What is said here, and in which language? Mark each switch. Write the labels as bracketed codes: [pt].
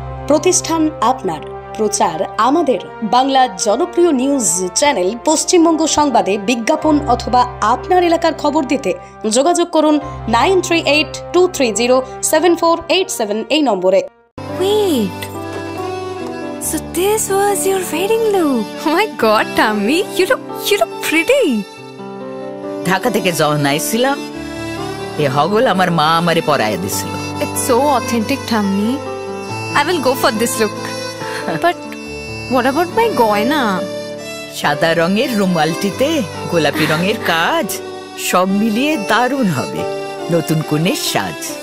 [bn] প্রতিষ্ঠান আপনার, প্রচার আমাদের। বাংলা জনপ্রিয় নিউজ চ্যানেল পশ্চিমবঙ্গ সংবাদে বিজ্ঞাপন অথবা আপনার এলাকার খবর দিতে যোগাযোগ করুন 9382307487 এই নম্বরে। [en] Wait, so this was your wedding look? Oh my God, Tammy, you look pretty. [bn] Dhaka থেকে যখন আইছিলাম এ হগল আমার মা আমারে পরাইয়া দিছিল। [en] It's so authentic, Tammy. I will go for this look. But what about my goina? [bn] সাদা রঙের রুমালটিতে গোলাপি রঙের কাজ, সব মিলিয়ে দারুণ হবে নতুন কনের সাজ।